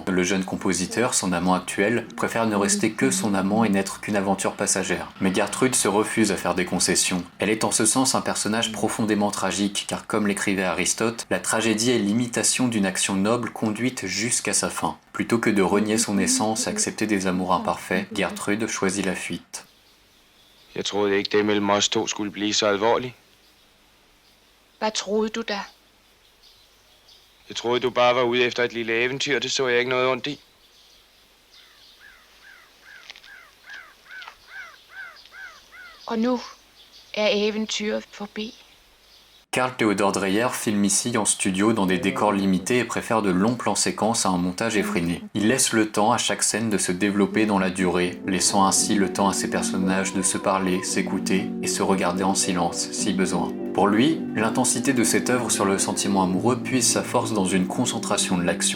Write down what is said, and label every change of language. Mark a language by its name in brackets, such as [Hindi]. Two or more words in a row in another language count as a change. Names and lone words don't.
[French] Le jeune compositeur, son amant actuel, préfère ne rester que son amant et n'être qu'une aventure passagère. Mais Gertrude se refuse à faire des concessions. Elle est en ce sens un personnage profondément tragique, car comme l'écrivait Aristote, la tragédie est l'imitation d'une action noble conduite jusqu'à sa fin. Plutôt que de renier son essence et accepter des amours imparfaits, Gertrude choisit la fuite. [Danish] Jeg troede ikke, det mellem os to skulle blive så alvorligt. Hvad troede du da? Jeg troede, du bare var ude efter et lille eventyr. Det så jeg ikke noget ondt i. Og nu er eventyret forbi. [French] Carl Theodor Dreyer filme ici en studio dans des décors limités et préfère de longs plans séquences à un montage effréné. Il laisse le temps à chaque scène de se développer dans la durée, laissant ainsi le temps à ses personnages de se parler, s'écouter et se regarder en silence, si besoin. Pour lui, l'intensité de cette œuvre sur le sentiment amoureux puise sa force dans une concentration de l'action.